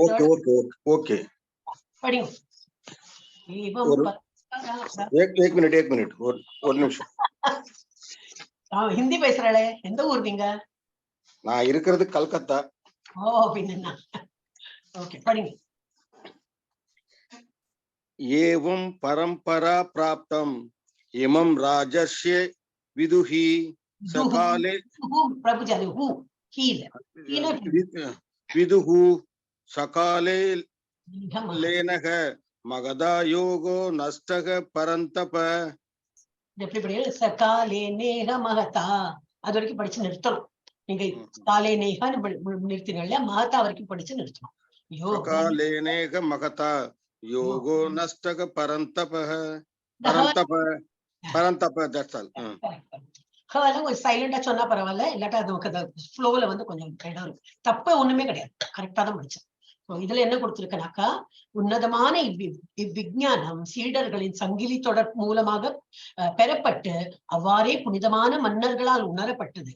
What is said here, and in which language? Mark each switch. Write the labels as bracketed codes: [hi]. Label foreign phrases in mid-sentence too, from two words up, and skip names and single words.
[ta] ஓகே படிங்க. [hi] एक मिनट [ta] ஒரு நிமிஷம். ஹிந்தி பேசுறாளே, எந்த ஊர் நீங்க? நான் இருக்கிறது கல்கத்தா. ஓ பின்ன ஓகே, படிங்க. [sa] एवं परंपरा प्राप्तम इमं राजस्य विदुहि सकाले प्रभुजी அது ஹூ ஹீல் विदुहु सकाले लेनः मगधा योगो नष्टः परंतप. [ta] எப்படி படிக்கிறது, [sa] सकाले नेक मगधा, [ta] அது வரைக்கும் படிச்சு நிறுத்தணும். நீங்க காலே நேகான்னு நிறுத்தினீங்க, மகதா வரைக்கும் படிச்சு நிறுத்தணும். [sa] सकाले नेग मगधा योगो नष्टः परंतप परंतप परंतप. [en] that's all. [ta] ஒரு சைலண்டா சொன்னா பரவாயில்ல, இல்லாட்டா அது ஃப்ளோல வந்து கொஞ்சம் இடம் இருக்கு. தப்பு ஒண்ணுமே கிடையாது, கரெக்டா தான் படிச்சேன். இதுல என்ன கொடுத்திருக்கனாக்கா, உன்னதமான இவ்விஞ்ஞானம் சீடர்களின் சங்கிலி தொடர் மூலமாக பெறப்பட்டு அவ்வாறே புனிதமான மன்னர்களால் உணரப்பட்டது.